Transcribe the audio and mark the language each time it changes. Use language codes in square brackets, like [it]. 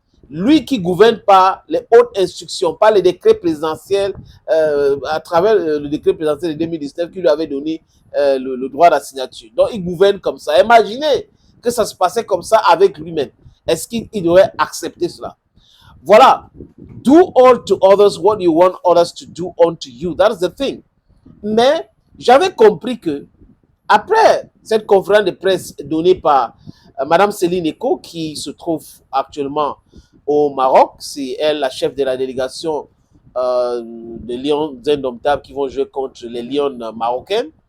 [fr] Lui qui gouverne par les hautes instructions, par les décrets présidentiels, à travers le décret présidentiel de 2019 qui lui avait donné le droit de la signature. Donc il gouverne comme ça. Imaginez que ça se passait comme ça avec lui-même. Est-ce qu'il devrait accepter cela? Voilà. [en] Do all to others what you want others to do unto you. That's the thing. [fr] Mais j'avais compris que après cette conférence de presse donnée par Madame Céline Eko, qui se trouve actuellement au Maroc, c'est elle la chef de la délégation des Lions indomptables qui vont jouer contre les Lions marocaines.